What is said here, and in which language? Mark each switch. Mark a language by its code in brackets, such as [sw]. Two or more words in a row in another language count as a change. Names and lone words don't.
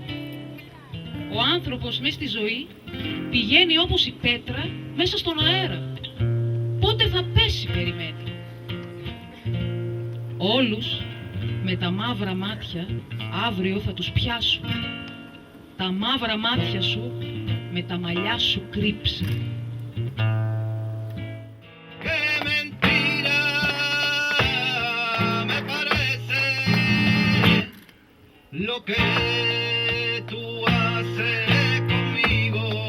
[el] Ο άνθρωπος μες στη ζωή πηγαίνει όπως η πέτρα μέσα στον αέρα. Πότε θα πέσει περιμένει. Όλους με τα μαύρα μάτια αύριο θα τους πιάσω. Τα μαύρα μάτια σου με τα μαλλιά σου κρύψε. [es] Qué mentira me parece lo que tú haces conmigo.